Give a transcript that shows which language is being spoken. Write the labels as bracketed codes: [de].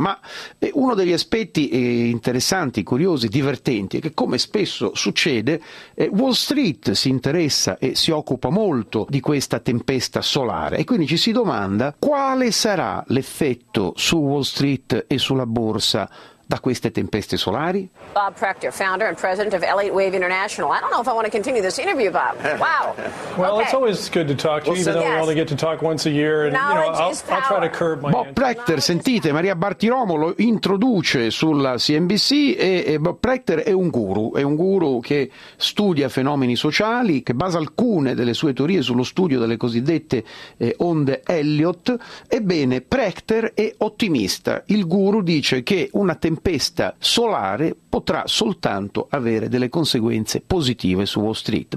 [it] Ma uno degli aspetti interessanti, curiosi, divertenti è che, come spesso succede, Wall Street si interessa e si occupa molto di questa tempesta solare e quindi ci si domanda quale sarà l'effetto su Wall Street e sulla borsa da queste tempeste solari. [en] Bob Prechter, founder and president of Elliott Wave International. I don't know if I want to continue this interview, Bob. Wow. Well, okay. It's always good to talk to you, even though we only get to talk once a year. And, you know, I'll try to curb my [it] Bob Prechter, sentite, Maria Bartiromo lo introduce sulla CNBC e Bob Prechter è un guru che studia fenomeni sociali, che basa alcune delle sue teorie sullo studio delle cosiddette onde Elliott. Ebbene, Prechter è ottimista. Il guru dice che una tempesta solare potrà soltanto avere delle conseguenze positive su Wall Street.